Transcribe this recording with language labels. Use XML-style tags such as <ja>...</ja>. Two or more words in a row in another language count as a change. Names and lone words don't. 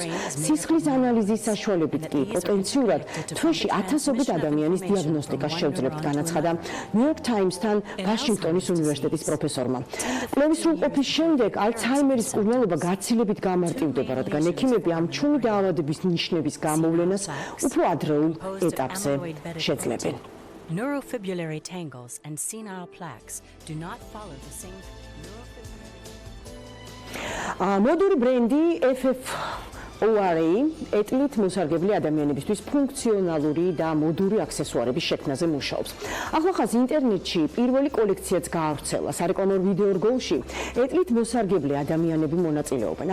<ka>სისხლის ანალიზის საშუალებით კი პოტენციურად თვეში 1000-ობით ადამიანის დიაგნოსტიკას შევძლებთ, განაცხადა ნიუ-იორკ ტაიმსთან ვაშინგტონის უნივერსიტეტის პროფესორმა. კვლევის სრულყოფის შემდეგ ალცჰაიმერის მკურნალობა გაცილებით გამარტივდება, რადგან ექიმები ამ ჩუმი დაავადების ნიშნების გამოვლენას უფრო ადრეულ ეტაპზე შეძლებენ.</ka> <en>Neurofibrillary tangles and senile plaques do not follow the same</en> <ka>მოდური ბრენდი FFORA ეტლით მოსარგებლე ადამიანებისთვის ფუნქციონალური და მოდური აქსესუარების შექმნაზე მუშაობს. ახლახანს ინტერნეტში პირველი კოლექციაც გაავრცელა. სარეკლამო ვიდეო რგოლში ეტლით მოსარგებლე ადამიანები მონაწილეობენ.</ka>